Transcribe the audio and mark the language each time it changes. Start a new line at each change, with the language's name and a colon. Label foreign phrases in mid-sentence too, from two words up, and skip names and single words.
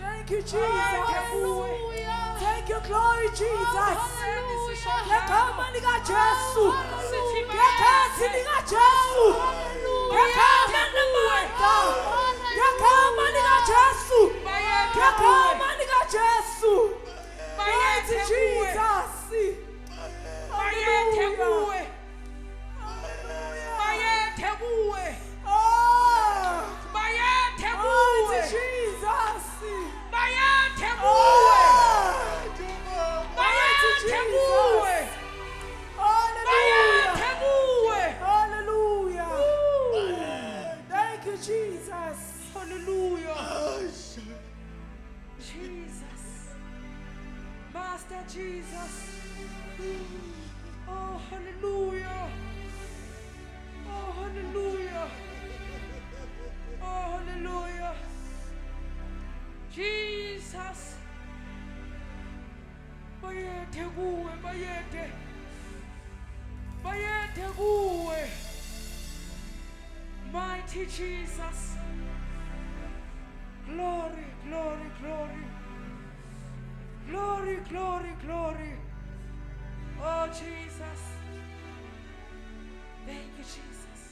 English: you, Jesus. Thank you, glory, Jesus.
Zulu: Ngegama lika Jesu. Ngekhathi lika Jesu. Ngegama namandla. Ngegama lika Jesu. Ngegama lika Jesu.
English: Mighty Jesus.
Zulu: Bayethe kuwe. Bayethe kuwe. Oh, Bayethe
English: mighty
Zulu: kuwe.
English: Jesus.
Zulu: Bayethe kuwe. Oh, Bayethe kuwe. Bayethe kuwe.
English: hallelujah. Thank you, Jesus. Hallelujah. Jesus. Master Jesus. Oh, hallelujah. Oh, hallelujah. Oh, hallelujah. Jesus.
Zulu: Bayethe kuwe, bayethe. Bayethe kuwe.
English: Mighty Jesus. Glory, glory, glory. Glory, glory, glory. Oh, Jesus. Thank you, Jesus.